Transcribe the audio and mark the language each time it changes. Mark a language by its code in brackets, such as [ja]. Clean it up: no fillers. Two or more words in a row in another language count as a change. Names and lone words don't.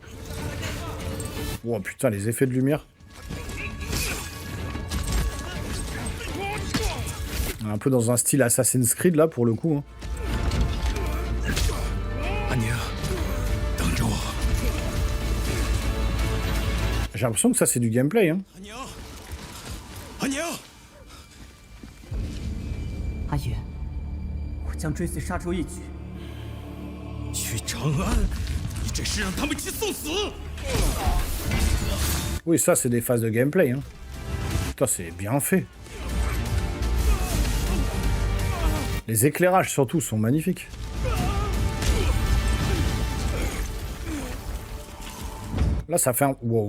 [fr] Oh putain, les effets de lumière. Un peu dans un style Assassin's Creed là pour le coup. Hein. J'ai l'impression que ça c'est du gameplay. Hein. [zh] 阿爷，我将追随沙洲一举。去长安，你这是让他们去送死。 [fr] Oui, ça c'est des phases de gameplay. Hein. Putain, c'est bien fait. Les éclairages surtout sont magnifiques. Là ça fait un... Wow.